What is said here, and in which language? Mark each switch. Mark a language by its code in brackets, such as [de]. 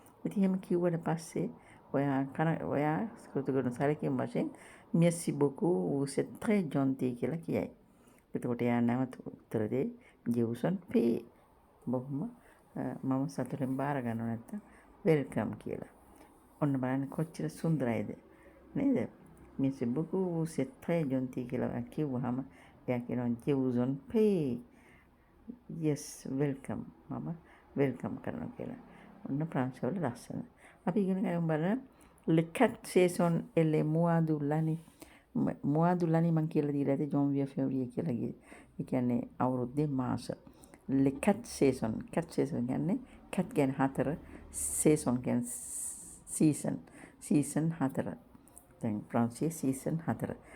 [si] ඉතින් එහෙම කිව්වට පස්සේ ඔයා කෘතගුණ සැලකීම් වශයෙන් [fr] merci beaucoup, vous êtes très gentil [si] කියලා කියයි. එතකොට එයා නැවත උත්තර දෙයි [fr] je vous en prie. [si] බොහොම මම සතුටින් බාර ගන්නවා නැත්තම් වෙල්කම් කියලා. ඔන්න බලන්න කොච්චර සුන්දරයිද නේද? [fr] merci beaucoup, vous êtes très gentil [si] කියලා කිව්වහම එයා කියනවා [fr] je vous en prie. [en] yes, welcome. [si] මම වෙල්කම් කරනවා කියලා. ඔන්න ප්‍රංශ වල ලස්සන. අපි ඉගෙන ගමු බලන්න. [fr] Le 4 saison et les mois de l'année. mois de l'année [si] මං කියලා දීලා ඇති janvier février කියලා ගියේ. ඒ කියන්නේ අවුරුද්දේ මාස. Le 4 saison කියන්නේ 4 කියන්නේ 4 saison කියන්නේ season 4. දැන් ප්‍රංශයේ season 4.